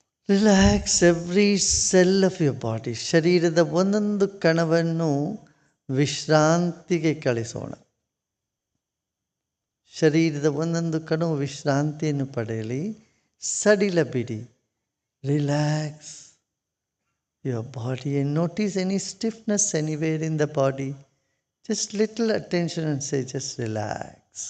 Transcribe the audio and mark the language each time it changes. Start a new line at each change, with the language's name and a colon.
English: Relax every cell of your body.
Kannada: ಶರೀರದ ಒಂದೊಂದು ಕಣವನ್ನು ವಿಶ್ರಾಂತಿಗೆ ಕಳಿಸೋಣ. ಶರೀರದ ಒಂದೊಂದು ಕಣವು ವಿಶ್ರಾಂತಿಯನ್ನು ಪಡೆಯಲಿ. ಸಡಿಲ ಬಿಡಿ.
English: Relax your body and notice any stiffness anywhere in the body. Just little attention and say, just relax.